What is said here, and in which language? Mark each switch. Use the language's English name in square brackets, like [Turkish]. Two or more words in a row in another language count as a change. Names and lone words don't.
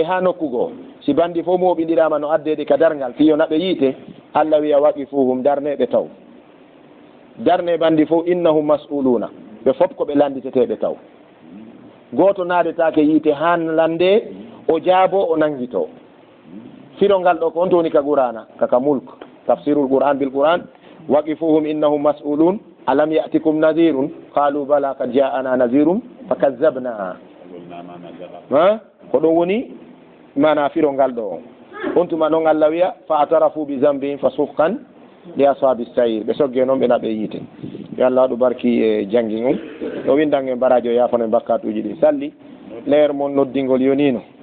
[Fula] ha nokkugo si bandi fof moɓidirama no addede ka dargal fiyo naɓe yiite Allah wiya waqifuhum darneɓe taw darne bandi fof [Arabic] إنهم مسؤولون [Fula] ɓe fof ko ɓe landiteteɓe taw goto naadetake yiite han lande o jaabo o nangito firongal ɗo ko on to woni ka qur'ana kaka [Arabic] ملك تفسير القرآن بالقرآن وقفوهم إنهم مسؤولون ألم يأتكم نذير قالوا بلى قد جاءنا نذير فكذبنا [Fula] ko ɗum woni mana firongal ɗo on tuma noon Allah wiya [Arabic] فاعترفوا بذنبهم فسحقا لأصحاب السعير [Fula] ɓe sogge noon ɓe naɓe yiite yo Allah waɗu barki e jangi mum ɗo windange baradio yafano e bakkatuji ɗi salli leer mon noddingol yonino